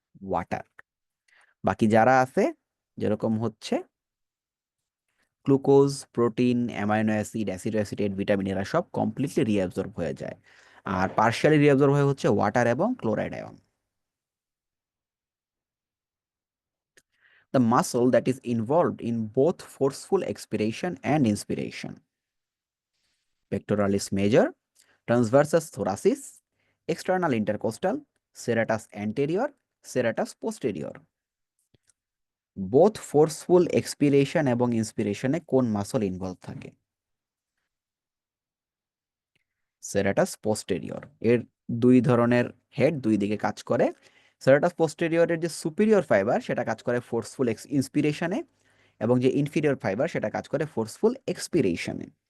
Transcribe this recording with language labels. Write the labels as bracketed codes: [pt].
[bn] Water. বাকি যারা আছে, যেরকম হচ্ছে glucose, protein, amino acid, অ্যাসিটোঅ্যাসিটেট, vitamin, এরা সব কমপ্লিটলি রিঅ্যাবজর্ব হয়ে যায়। আর পার্শিয়ালি রিঅ্যাবজর্ব হয়ে হচ্ছে ওয়াটার এবং chloride ion. [en] The muscle that is involved in both forceful expiration and inspiration: pectoralis major, transversus thoracis, external intercostal, serratus anterior, serratus posterior. [bn] Both forceful expiration এবং ইন্সপিরেশনে কোন muscle involve থাকে? সেরাটাস posterior. এর দুই ধরনের head, দুই দিকে কাজ করে। সেরাটাস পোস্টেরিয়রের যে সুপিরিয়র ফাইবার সেটা কাজ করে ফোর্সফুল ইন্সপিরেশনে, এবং যে ইনফিরিয়র ফাইবার সেটা কাজ করে ফোর্সফুল এক্সপিরেশনে।